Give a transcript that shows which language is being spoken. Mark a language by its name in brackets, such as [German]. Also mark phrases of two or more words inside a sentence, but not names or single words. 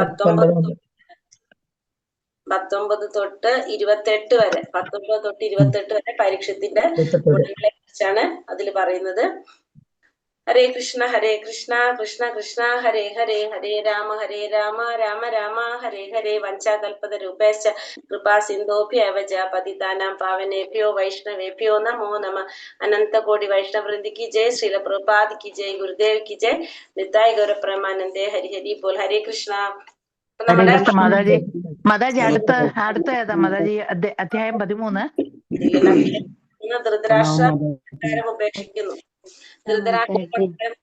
[Malayalam] 19 തൊട്ട് 28 വരെ, 19 തൊട്ട് 28 വരെ പരീക്ഷത്തിന്റെ ഗുണങ്ങളെ കുറിച്ചാണ് അതിൽ പറയുന്നത്. [Sanskrit] ഹരേ കൃഷ്ണ കൃഷ്ണ കൃഷ്ണ ഹരേ ഹരേ, ഹരേ രാമ രാമ രാമ ഹരേ ഹരേ. വഞ്ചാകൽപത രൂപേശ കൃപാ സിന്ധോഭ്യവച പതിതാനാം പാവനേഭ്യോ വൈഷ്ണവേഭ്യോ നമോ നമ. [Bangla] অনন্তকোটি বৈষ্ণববৃন্দী কি জয়, শ্রীল প্রভুপাদ কি জয়, গুরুদেব কি জয়, নিতাই গৌর প্রেমানন্দে হরি হরি বোল. [Sanskrit] ഹരേ കൃഷ്ണ. [Malayalam] മാതാജി അടുത്ത ഏതാ മാതാജി? അധ്യായം 13. ധൃതരാഷ്ട്ര ഉപേക്ഷിക്കുന്നു. ധൃതരാഷ്ട്രം ഉപേക്ഷിക്കുന്നു.